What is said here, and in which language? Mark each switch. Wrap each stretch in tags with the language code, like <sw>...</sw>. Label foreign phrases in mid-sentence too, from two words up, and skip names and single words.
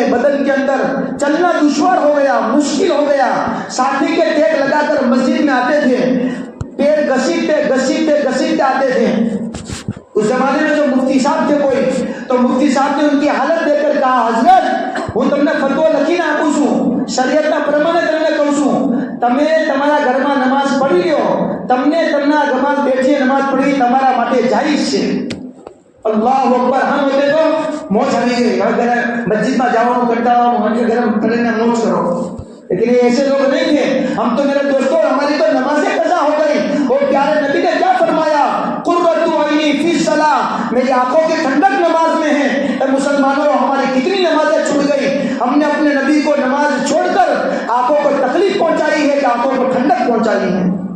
<ur>بدن کے اندر چلنا دشوار ہو گیا، مشکل ہو گیا. ساتھی کے ٹیک لگا کر مسجد میں آتے تھے، پیر گھسیٹتے آتے تھے. اس زمانے میں جو مفتی صاحب تھے کوئی، تو مفتی صاحب نے ان کی حالت دیکھ کر کہا حضرت</ur> <gu>હું તમને ફતવો લખીને આપું છું, શરીયતના પ્રમાણે તમને કહું છું, તમે તમારા ઘરમાં નમાઝ પઢી લ્યો, તમને તમારા ઘરમાં બેઠી નમાઝ પઢી તમારા માટે જાયઝ છે.</gu> <ar>الله أكبر.</ar> <ur>ہم ہوتے</ur> <gu>તો મોજ આવી ગઈ. હવે મસ્જિદમાં જવાનું કંટાળો, મને ગરમ કરીને મોજ કરો.</gu> <ur>لیکن یہ ایسے لوگ نہیں تھے. ہم تو میرے دوستوں ہماری تو نمازیں قضا ہو گئی. اور پیارے نبی نے کیا فرمایا؟</ur> <ar>قرۃ عینی فی الصلاۃ،</ar> <ur>میری آنکھوں کی ٹھنڈک نماز میں ہے. اے مسلمانوں ہماری کتنی نمازیں چھوٹ گئی. ہم نے اپنے نبی کو نماز چھوڑ کر آنکھوں کو تکلیف پہنچائی ہے کہ آنکھوں کو ٹھنڈک پہنچائی ہے.</ur>